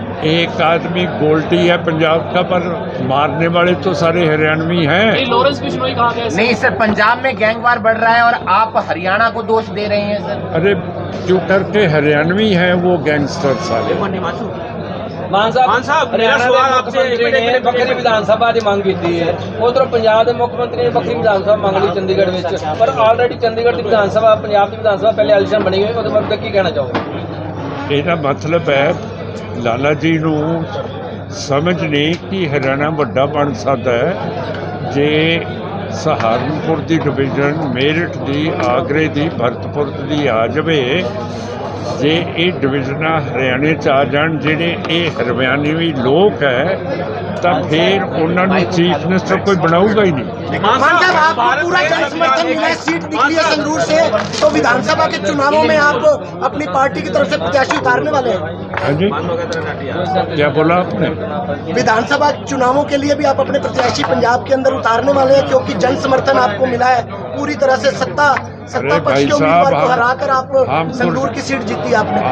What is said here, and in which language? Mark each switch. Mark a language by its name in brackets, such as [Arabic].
[Hindi] एक आदमी गोल्डी है पंजाब का, पर मारने वाले तो सारे हरियाणवी हैं। लॉरेंस बिश्नोई कहाँ गए? नहीं सर, पंजाब में गैंगवार बढ़ रहा है और आप हरियाणा को दोष दे रहे हैं सर। अरे क्यों करके हरियाणवी हैं वो गैंगस्टर सारे। [Punjabi] ਮਾਨ ਸਾਹਿਬ ਹਰਿਆਣਾ ਦੇ ਮੁੱਖ ਮੰਤਰੀ ਨੇ ਵੱਖਰੀ ਵਿਧਾਨ ਸਭਾ ਦੀ ਮੰਗ ਕੀਤੀ ਹੈ, ਉਧਰੋਂ ਪੰਜਾਬ ਦੇ ਮੁੱਖ ਮੰਤਰੀ ਨੇ ਵੱਖਰੀ ਵਿਧਾਨ ਸਭਾ ਮੰਗ ਲਈ ਚੰਡੀਗੜ੍ਹ ਵਿੱਚ, ਪਰ ਆਲਰੇਡੀ ਚੰਡੀਗੜ੍ਹ ਦੀ ਵਿਧਾਨ ਸਭਾ ਪੰਜਾਬ ਦੀ ਵਿਧਾਨ ਸਭਾ ਪਹਿਲੇ ਐਲੀਸ਼ਨ ਬਣੀ ਹੋਈ, ਉਹਦੇ ਬਾਰੇ ਕੀ ਕਹਿਣਾ ਚਾਹੋਗੇ? ਇਹਦਾ ਮਤਲਬ ਹੈ ਲਾਲਾ ਜੀ ਨੂੰ ਸਮਝ ਨਹੀਂ ਕਿ ਹਰਿਆਣਾ ਵੱਡਾ ਬਣ ਸਕਦਾ ਹੈ ਜੇ ਸਹਾਰਨਪੁਰ ਦੀ ਡਿਵੀਜ਼ਨ, ਮੇਰਠ ਦੀ, ਆਗਰੇ ਦੀ, ਭਰਤਪੁਰ ਦੀ ਆ ਜਾਵੇ। ਜੇ ਇਹ ਡਿਵੀਜ਼ਨਾਂ ਹਰਿਆਣੇ 'ਚ ਆ ਜਾਣ ਜਿਹੜੇ ਇਹ ਹਰਿਆਣਵੀ ਲੋਕ ਹੈ ਤਾਂ ਫਿਰ ਉਹਨਾਂ ਨੂੰ [Hindi] चीफ मिनिस्टर कोई बनाऊगा ही नहीं। मान साहब आपको पूरा जन समर्थन मिला है, सीट निकली है संगरूर से, तो विधानसभा के चुनावों में आप अपनी पार्टी की तरफ से प्रत्याशी उतारने वाले हैं? हाँ जी, क्या बोला आपने? विधानसभा चुनावों के लिए भी आप अपने प्रत्याशी पंजाब के अंदर उतारने वाले हैं, क्योंकि जन समर्थन आपको मिला है पूरी तरह से, सत्ता पक्ष के उम्मीदवार को हराकर आप संगरूर की सीट जीती आपने।